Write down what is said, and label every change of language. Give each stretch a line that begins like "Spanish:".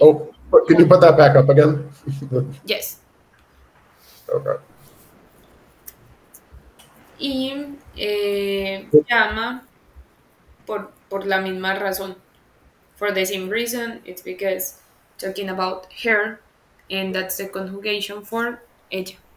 English: Oh, can you put that back up again? yes. Okay.
Spanish: Y llama por la misma razón.
English: For the same reason, it's because talking about her, and that's the conjugation for ella.